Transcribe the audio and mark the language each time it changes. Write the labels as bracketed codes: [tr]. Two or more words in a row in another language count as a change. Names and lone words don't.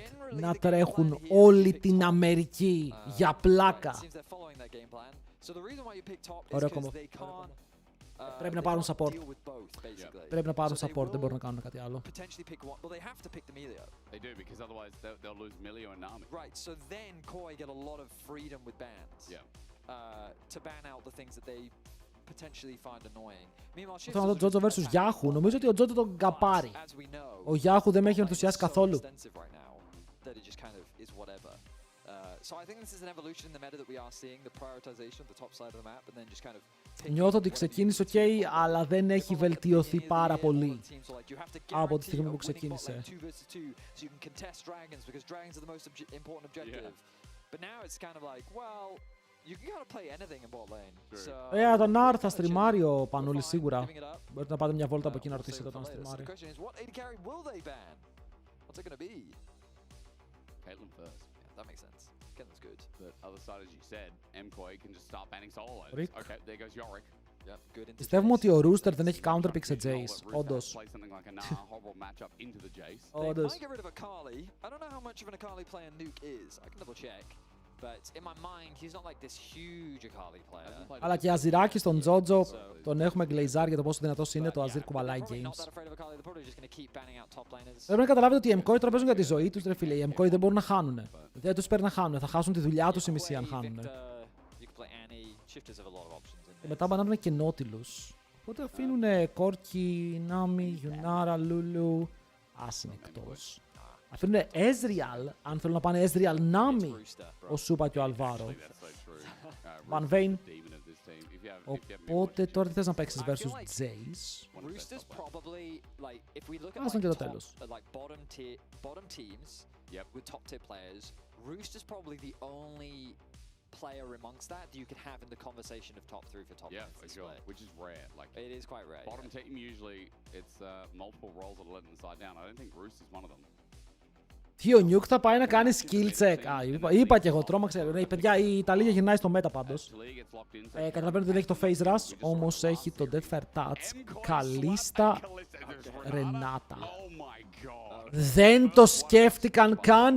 [el] Να τρέχουν όλη την Αμερική για πλάκα. Ωραίο κομμό. Πρέπει να πάρουν support. Πρέπει να πάρουν support, δεν μπορούν να κάνουν κάτι άλλο. [en] They do, because otherwise they'll lose Milio and Nami. Right, so then Koi get a lot of freedom with bans. Yeah. To ban out the things that they potentially find annoying. Meanwhile, [el] Θέλω να δω Jojo vs Yahoo. Νομίζω ότι ο Jojo τον καπάρει. Ο Yahoo δεν με έχει ενθουσιάσει καθόλου. [en] So I think this is an evolution in the meta that we are seeing, the prioritization of the top side of the map, and then just kind of. [el] Νιώθω ότι ξεκίνησε ok, αλλά δεν έχει βελτιωθεί πάρα πολύ από τη στιγμή που ξεκίνησε. Τον R θα στριμάρει ο Πανούλης σίγουρα. Μπορείτε να πάτε μια βόλτα από εκεί να ρωτήσετε τον στριμάρει. [en] Caitlyn first. That makes sense. Caitlyn's good. But other side, as you said, MKOI can just start banning solo. Rick. Okay, there goes Yorick. Yep, good. [el] Πιστεύουμε ότι ο Rooster δεν έχει [en] counter pick [el] σε Jace. Όντως. [en] Play something like a horrible matchup into the Jace. [el] Όντως. [en] They might get rid of Akali. I don't know how much of an Akali player Nuke is. I can double check. But in my mind, he's not like this huge Akali player. [el] Αλλά και Αζιράκι στον Jojo τον έχουμε γκλεϊζάρει για το πόσο δυνατός είναι. Το Azir κουβαλάει games. Πρέπει να καταλάβετε ότι οι MKOI τώρα παίζουν για τη ζωή τους, ρε φίλε. Οι MKOI δεν μπορούν να χάνουν. Δεν τους παίρνει να χάνουν. Θα χάσουν τη δουλειά τους οι μισοί αν χάνουν. Και μετά μπανάρουν και Nautilus. Οπότε αφήνουν Corki, Nami, Yunara, Lulu. Ας είναι εκτός. Αφήνουν Ezreal, αν θέλουν να πάνε Ezreal Nami, ο Σούπα και ο Αλβάρο. Van Vayne. Οπότε τώρα τι θες να παίξεις versus Jace. Ας είναι και το τέλος. [en] Player amongst that you can have in the conversation of top 3 for top lane. Yeah, for sure. Which is rare. Like it is quite rare. Bottom team usually it's multiple roles that are letting the side down. I don't think Roost is one of them. [el] Τι ο Νιουκ θα πάει να κάνει [en] skill check. [el] Είπα και εγώ, τρόμαξε. Παιδιά, η Ιταλία γυρνάει στο μέτα πάντως. Καταλαβαίνω ότι δεν έχει το [en] face rush, [el] όμως έχει το Deathfire Touch. Καλίστα Ρενάτα. Δεν το σκέφτηκαν καν.